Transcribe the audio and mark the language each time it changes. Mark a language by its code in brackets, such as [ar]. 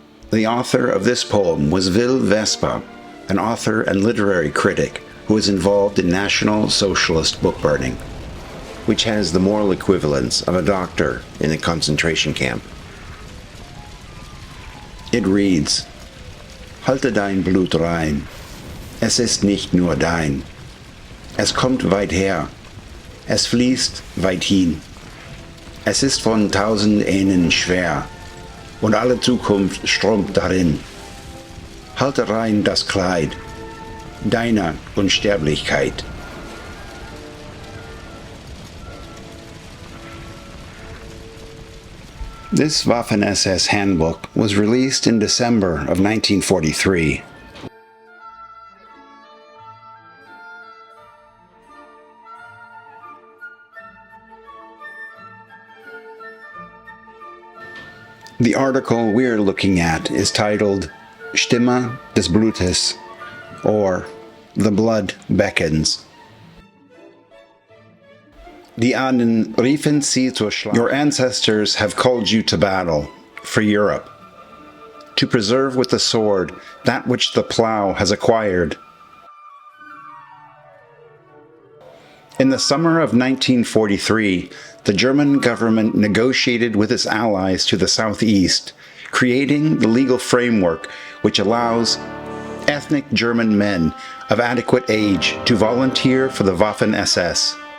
[en] The author of this poem was Will Vespa, an author and literary critic who was involved in National Socialist book burning, which has the moral equivalence of a doctor in a concentration camp. It reads, [de] Halte dein Blut rein, es ist nicht nur dein. Es kommt weit her, es fließt weit hin. Es ist von 1000 Ähnen schwer, und alle Zukunft strömt darin. Halte rein das Kleid deiner Unsterblichkeit. [en] This Waffen-SS handbook was released in December of 1943. The article we're looking at is titled Stimme des Blutes, or The Blood Beckons. [de] Die Ahnen riefen sie zur Schlacht. [en] Your ancestors have called you to battle, for Europe, to preserve with the sword that which the plough has acquired. In the summer of 1943, the German government negotiated with its allies to the southeast, creating the legal framework which allows ethnic German men of adequate age to volunteer for the Waffen-SS.